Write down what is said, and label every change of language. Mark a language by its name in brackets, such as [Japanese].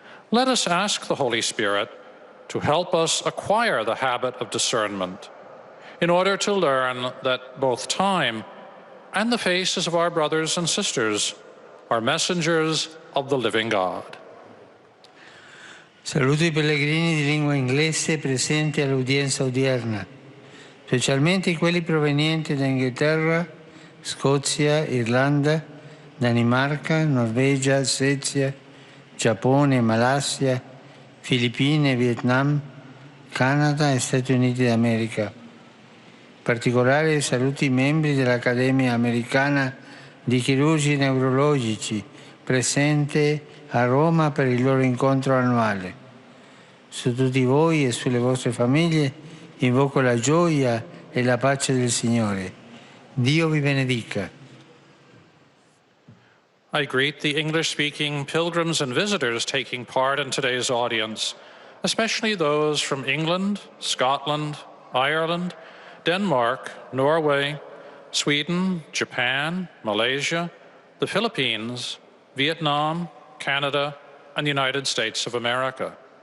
[English] Let us ask the Holy Spirit to help us acquire the habit of discernment in order to learn that both time and the faces of our brothers and sisters are messengers of the living God. [Italian] Saluto i pellegrini di lingua inglese presenti all'udienza odierna, specialmente quelli provenienti da Inghilterra, Scozia, Irlanda, Danimarca, Norvegia, Svezia, Giappone, Malaysia, Filippine, Vietnam, Canada e Stati Uniti d'America. In particolare saluto i membri dell'Accademia Americana di Chirurgi Neurologici presente a Roma per il loro incontro annuale. Su tutti voi e sulle vostre famiglie invoco la gioia e la pace del Signore. Dio vi benedica. [English] I greet the English-speaking pilgrims and visitors taking part in today's audience, especially those from England, Scotland, Ireland, Denmark, Norway, Sweden, Japan, Malaysia, the Philippines, Vietnam, Canada, and the United States of America.